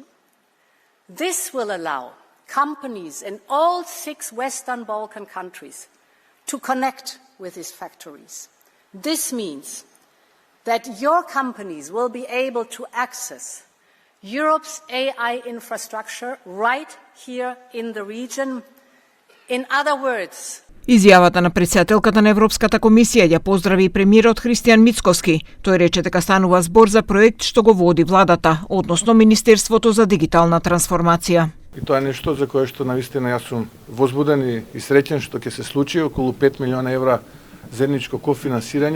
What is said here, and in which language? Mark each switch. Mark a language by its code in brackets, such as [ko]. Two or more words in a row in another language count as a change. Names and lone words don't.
[en] This will allow companies in all 6 Western Balkan countries to connect with these factories. This means that your companies will be able to access Europe's AI infrastructure right here in the region. In other words, [mk] Изјавата на претседателката на Европската комисија ја поздрави и премиерот Христијан Мицкоски. Тој рече дека станува збор за проект што го води владата, односно Министерството за дигитална трансформација. И тоа е нешто за кое што навистина јас сум возбуден и среќен што ќе се случи, околу 5 милиона евра заедничко кофинансирање.